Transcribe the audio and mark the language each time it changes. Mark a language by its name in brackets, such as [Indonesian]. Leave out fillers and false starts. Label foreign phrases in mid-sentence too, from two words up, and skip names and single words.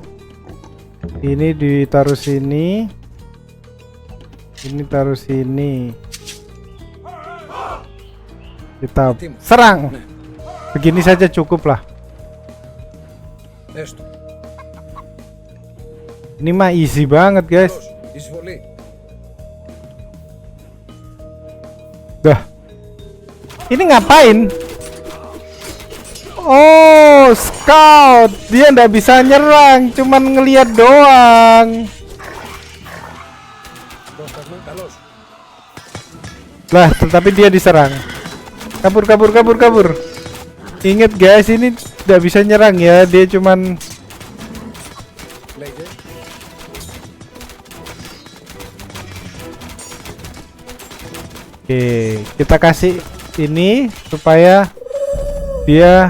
[Indonesian] Ini ditaruh sini. Ini taruh sini. Kita serang. Begini saja cukup lah. [Greek] Έστω. [Indonesian] Ini mah easy banget guys. [Greek] Καλώς. Εισβολή. [Indonesian] Dah. Ini ngapain? Oh, scout. Dia nggak bisa nyerang, cuman ngelihat doang. [Greek] Πρόσταγμα. Καλώς. [Indonesian] Lah, tetapi dia diserang. Kabur, kabur, kabur, kabur. Ingat guys, ini nggak bisa nyerang ya. Dia cuman [Greek] Λέγε. [Indonesian] Oke, kita kasih ini supaya dia.